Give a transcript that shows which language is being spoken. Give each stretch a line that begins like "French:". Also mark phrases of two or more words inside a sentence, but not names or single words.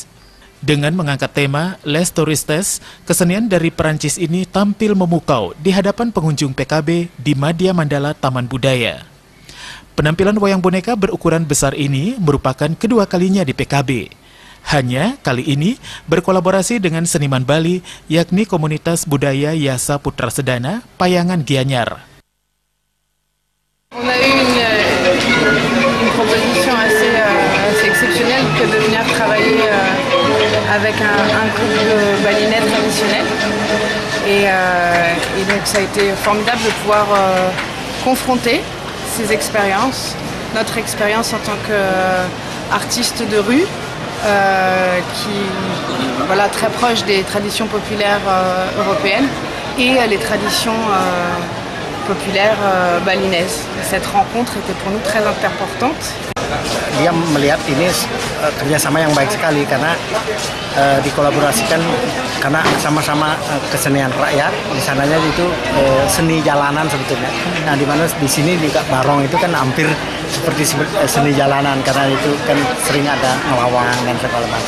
Indonesian: Dengan mengangkat tema Les Touristes, kesenian dari Perancis ini tampil memukau di hadapan pengunjung PKB di Madya Mandala Taman Budaya. Penampilan wayang boneka berukuran besar ini merupakan kedua kalinya di PKB. Hanya kali ini berkolaborasi dengan seniman Bali, yakni komunitas budaya Yasa Putra Sedana, Payangan Gianyar.
French: On a eu une proposition assez exceptionnelle que de venir travailler avec un groupe de balinais traditionnel. Et donc ça a été formidable de pouvoir confronter ces expériences, notre expérience en tant qu'artiste de rue, qui voilà, très proche des traditions populaires européennes et les traditions populaires balinaises. Cette rencontre était pour nous très importante.
Indonesian: Dia melihat ini kerjasama yang baik sekali karena dikolaborasikan karena sama-sama kesenian rakyat. Di sananya itu seni jalanan sebetulnya. Nah, di mana di sini juga barong itu kan hampir seperti seni jalanan karena itu kan sering ada ngelawang dan segala macam.